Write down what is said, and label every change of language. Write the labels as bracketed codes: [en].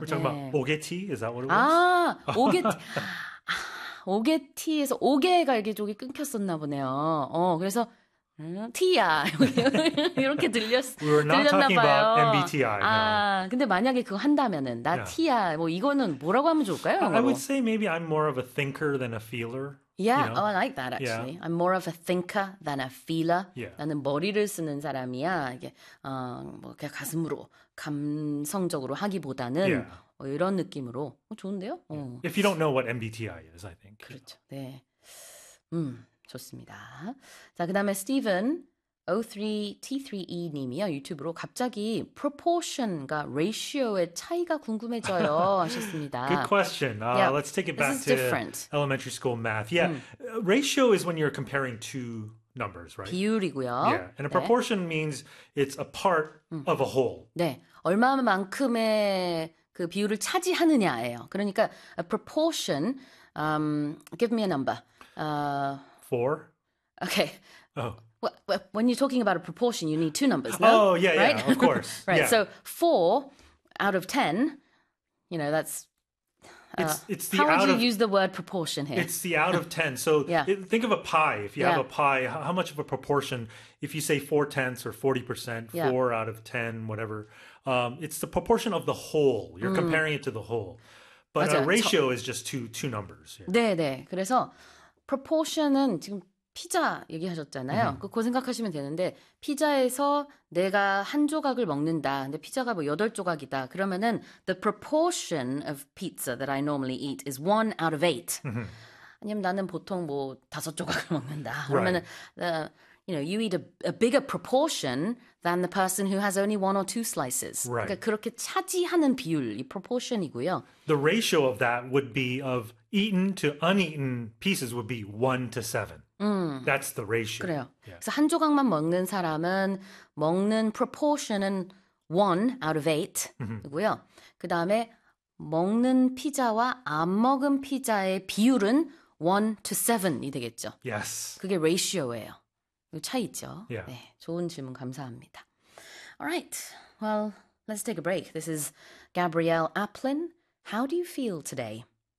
[en] We're talking about 오게티? Is that what it was? [ko] 오게티에서 오게갈게족이 끊겼었나 보네요. 그래서 티야 이렇게 들렸나 봐요. [en] We're not talking about MBTI. 아, no. [ko] 근데 만약에 그거 한다면은 나 티야 뭐 이거는 뭐라고 하면 좋을까요? [en] I would say maybe I'm more of a thinker than a feeler. Yeah, you know? Oh, I like that actually. Yeah. I'm more of a thinker than a feeler. Yeah. [ko] 나는 머리를 쓰는 사람이야. 이게 뭐 그냥 가슴으로 감성적으로 하기보다는 이런 느낌으로 좋은데요? [en] If you don't know what MBTI is, I think. [ko] 그렇죠. 네. 좋습니다. 자, 그 다음에 스티븐 O3T3E님이요. 유튜브로 갑자기 proportion과 ratio의 차이가 궁금해져요 하셨습니다. [en] Good question. Let's take it back to elementary school math. Yeah, ratio is when you're comparing two numbers, right? [ko] 비율이고요. [en] Yeah, and a proportion means it's a part of a whole. [ko] 네, 얼마만큼의 그 비율을 차지하느냐예요. 그러니까 [en] a proportion, give me a number. Four. Okay. Oh. Well, when you're talking about a proportion, you need two numbers. No? Oh, yeah, right? Yeah, of course. Right. Yeah. So four out of ten, you know, that's. It's the how out would you of, use the word proportion here? It's the out of ten. So think of a pie. If you have a pie, how much of a proportion? If you say 4/10 or 40%, four out of ten, whatever. It's the proportion of the whole. You're comparing it to the whole. But [ko] 맞아요. [en] a ratio is just two numbers. Here. [ko] 네, 네. 그래서 proportion은 지금 피자 얘기하셨잖아요. 그거 생각하시면 되는데 피자에서 내가 한 조각을 먹는다. 근데 피자가 뭐 여덟 조각이다. 그러면은 [en] the proportion of pizza that I normally eat is 1 out of 8. [ko] 아니면 나는 보통 뭐 다섯 조각을 먹는다. 그러면은 [en] you know, you eat a bigger proportion than the person who has only 1 or 2 slices. Right. [ko] 그러니까 그렇게 차지하는 비율, 이 proportion이고요. [en] The ratio of that would be of eaten to uneaten pieces would be 1 to 7. That's the ratio. [ko] 그래요. [en] Yeah. [ko] 그래서 한 조각만 먹는 사람은 먹는 proportion은 [en] 1 out of 8이고요. [ko] 그 다음에 먹는 피자와 안 먹은 피자의 비율은 1 to 7이 되겠죠. [en] Yes. [ko] 그게 ratio예요. 차이 있죠. [en] Yeah. [ko] 네, 좋은 질문 감사합니다. [en] Alright, well, let's take a break. This is Gabrielle Aplin. How do you feel today?